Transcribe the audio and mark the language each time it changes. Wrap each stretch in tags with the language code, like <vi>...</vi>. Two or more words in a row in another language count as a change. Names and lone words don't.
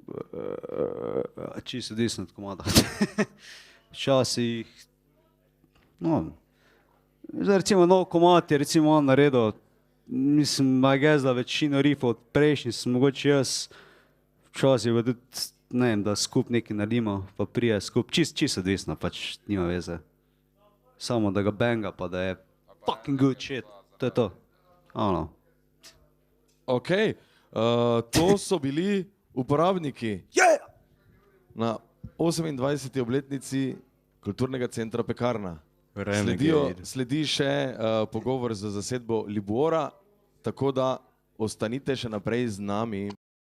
<sl>Čisto odvisno od komada. Včasih, no, zdaj recimo nov komad je recimo on naredil, mislim,</sl> <en>I guess,</en> <sl>da večino rifov od prejšnjih sem mogoče jaz, včasih pa tudi, ne vem, da skup nekaj naredimo, pa prije skup, čisto odvisno, pač nima veze. Samo da ga banga, pa da je</sl> <en>fucking good shit,</en> <sl>to je to. Ono. Ok, to so bili uporabniki na 28. obletnici Kulturnega centra Pekarna. Sledi še pogovor z zasedbo Libora, tako da ostanite še naprej z nami.</sl>